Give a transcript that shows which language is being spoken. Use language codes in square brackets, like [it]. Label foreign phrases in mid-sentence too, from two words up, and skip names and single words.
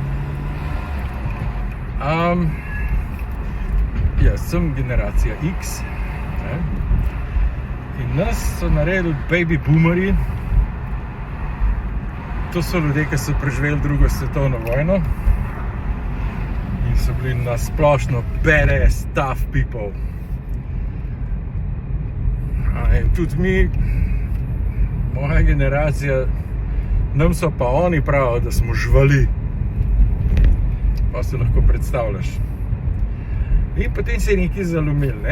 [sl] Jaz sem generacija X, ne? In nas so naredili [en] baby boomerji. [sl] To so ljudje, ki so preživeli drugo svetovno vojno in so bili nasplošno [en] badass, tough people. [sl] In tudi mi, moja generacija, nam so pa oni pravijo, da smo živali. Pa se lahko predstavljaš. In potem se je nekaj zalomil, ne?